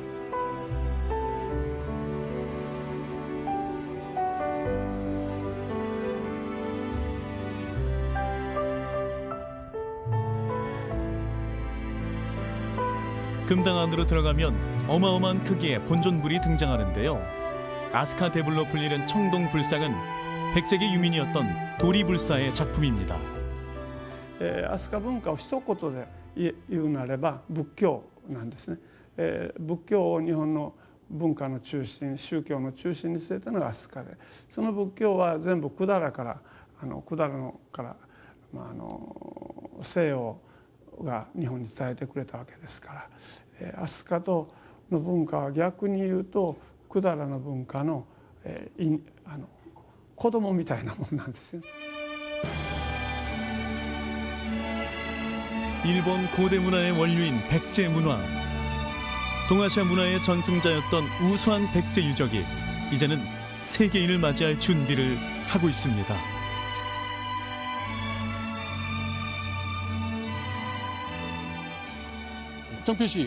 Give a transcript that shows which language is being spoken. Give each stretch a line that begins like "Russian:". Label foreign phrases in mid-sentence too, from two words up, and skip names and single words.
Korean: 금당 안으로 들어가면 어마어마한 크기의 본존불이 등장하는데요. 아스카 대불로 불리는 청동 불상은 백제계 유민이었던 도리불사의 작품입니다.
Japanese: 飛鳥文化を一言で言うなれば仏教なんですね。仏教を日本の文化の中心、宗教の中心に据えたのが飛鳥で、その仏教は全部百済から西洋が日本に伝えてくれたわけですから、飛鳥の文化は逆に言うと百済の文化の、子供みたいなもんなんですよ。
Korean: 일본 고대 문화의 원류인 백제 문화. 동아시아 문화의 전승자였던 우수한 백제 유적이 이제는 세계인을 맞이할 준비를 하고 있습니다. 정표 씨,